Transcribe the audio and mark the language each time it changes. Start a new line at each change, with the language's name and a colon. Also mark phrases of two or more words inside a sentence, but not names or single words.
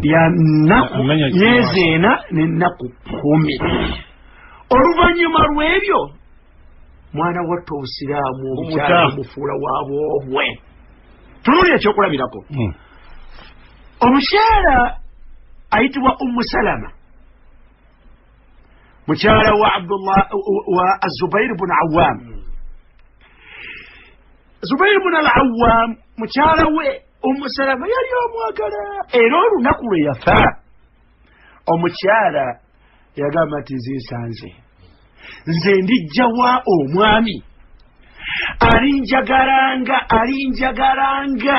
Ganda: lyannaku myezi 4 n'ennaku 10 oluvannyuma lw'ebyo mwana watta obusiraamu omukyala mufuula waabwobwe tunuulira ekyokulabirako omukyala ayitibwa ummu salama mukyala wa abdullah wa azubair bun awam zubair bun al awam mukyala we Salama yali omwagala era olunaku lwe yafa omukyala yagamba nti nzisanze nze ndijjawa omwami alinjagalanga